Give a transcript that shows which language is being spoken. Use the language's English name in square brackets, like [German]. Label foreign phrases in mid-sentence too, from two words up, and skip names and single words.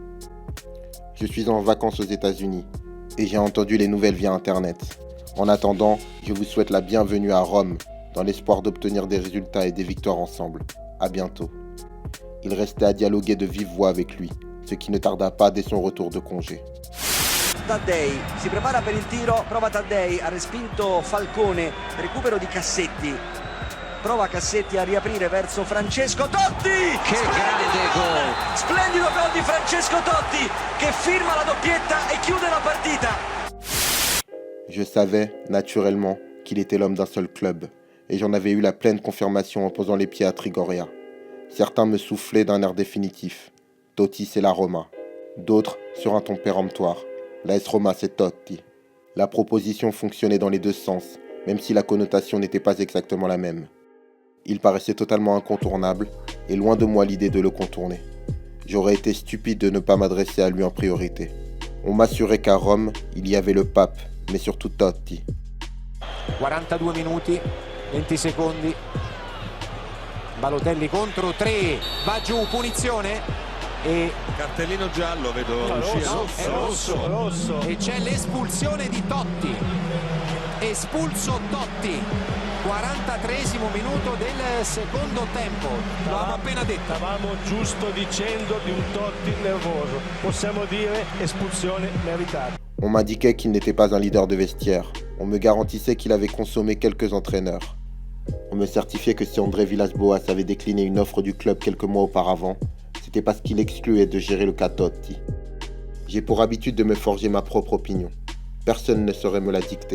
[French] Je suis en vacances aux États-Unis et j'ai entendu les nouvelles via Internet. En attendant, je vous souhaite la bienvenue à Rome, dans l'espoir d'obtenir des résultats et des victoires ensemble. À bientôt. Il restait à dialoguer de vive voix avec lui, ce qui ne tarda pas dès son retour de congé. [Italian] Taddei si prepara per il tiro, prova Taddei, ha respinto Falcone, recupero di Cassetti, prova Cassetti a riaprire verso Francesco Totti! Che grande gol! Splendido gol di Francesco Totti che firma la doppietta e chiude la partita! [French] Je savais, naturellement, qu'il était l'homme d'un seul club, et j'en avais eu la pleine confirmation en posant les pieds à Trigoria. Certains me soufflaient d'un air définitif. Totti, c'est la Roma. D'autres, sur un ton péremptoire. L'AS Roma, c'est Totti. La proposition fonctionnait dans les deux sens, même si la connotation n'était pas exactement la même. Il paraissait totalement incontournable, et loin de moi l'idée de le contourner. J'aurais été stupide de ne pas m'adresser à lui en priorité. On m'assurait qu'à Rome, il y avait le pape, mais surtout Totti. [Italian] 42 minuti, 20 secondi. Balotelli contro 3, va giù, punizione. E cartellino giallo vedo uscire. È rosso. E c'è l'espulsione di Totti. Espulso Totti. 43esimo minuto del secondo tempo. Lo abbiamo appena detto. Stavamo giusto dicendo di un Totti nervoso. Possiamo dire espulsione meritata. [French] On m'indiquait qu'il n'était pas un leader de vestiaire. On me garantissait qu'il avait consommé quelques entraîneurs. On me certifiait que si André Villas-Boas avait décliné une offre du club quelques mois auparavant, c'était parce qu'il excluait de gérer le cas Totti. J'ai pour habitude de me forger ma propre opinion. Personne ne saurait me la dicter.